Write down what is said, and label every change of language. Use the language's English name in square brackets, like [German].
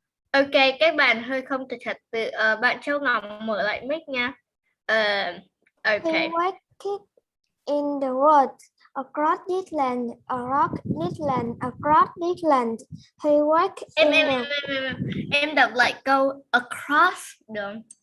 [Vietnamese] Ok, các bạn hơi không trật tự. Bạn Châu Ngọc mở lại mic nha. Ok. [English] He walked in the woods across this land, across this land, across this land. He walked in [Vietnamese] Em đọc lại câu across được.